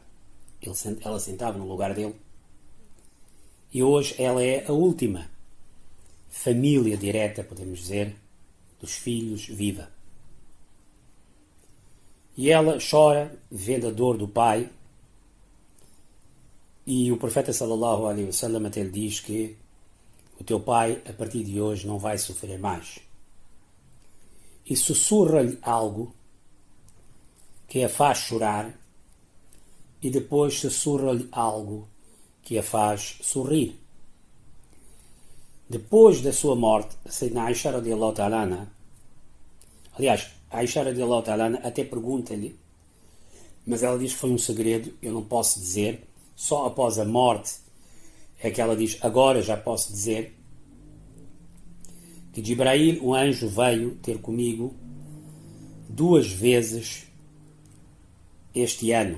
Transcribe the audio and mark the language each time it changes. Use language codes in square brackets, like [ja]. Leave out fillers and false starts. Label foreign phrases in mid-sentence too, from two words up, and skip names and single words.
[pt] Ela sentava no lugar dele. E hoje ela é a última família direta, podemos dizer, dos filhos viva. E ela chora vendo a dor do pai. E o profeta [ar] صلى الله عليه وسلم [pt] até lhe diz que o teu pai a partir de hoje não vai sofrer mais. E sussurra-lhe algo que a faz chorar e depois sussurra-lhe algo que a faz sorrir. Depois da sua morte, Sayyidina Aisha [ar] رضي الله تعالى عنها, [pt] aliás, Aisha [ar] رضي الله تعالى عنها [pt] até pergunta-lhe, mas ela diz que foi um segredo, eu não posso dizer, só após a morte é que ela diz, agora já posso dizer, que Jibrail, o anjo, veio ter comigo 2 vezes este ano.